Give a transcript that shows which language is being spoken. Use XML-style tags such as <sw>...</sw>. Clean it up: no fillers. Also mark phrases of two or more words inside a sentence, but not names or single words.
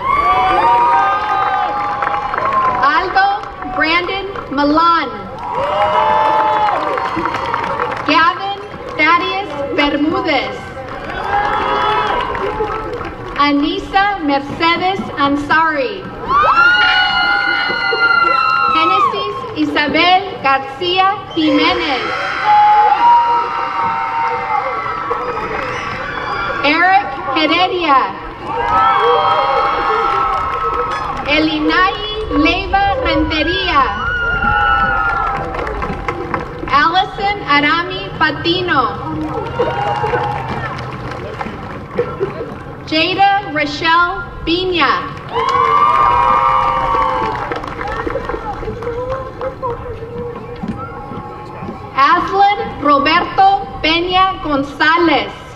<en>Aldo Brandon Milan. Gavin Thaddeus Bermudez. Anissa Mercedes Ansari. Genesis Isabel Garcia Jimenez. Eric Heredia. Elinai Leiva Renteria. Allison Arami Patino. Jada Rochelle Piña. Aslan Roberto Peña González.</en>